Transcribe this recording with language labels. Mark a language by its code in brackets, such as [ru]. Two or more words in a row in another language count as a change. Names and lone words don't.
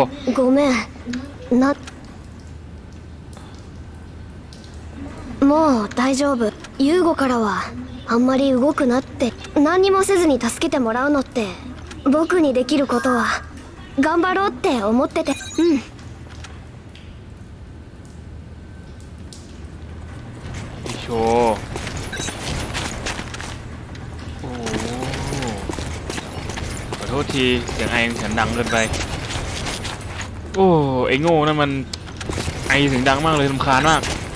[ja] ごめんな。もう大丈夫。ユーゴからはあんまり動くなって何にもせずに助けてもらうのって僕にできることは頑張ろうって思ってて。うん。 [th] โชว์โอ้ขอโทษทีเสียงไอเสียงดังเกินไปโอ้ไอโง่นั่นมันไอเสียงดังมากเลยรำคาญมาก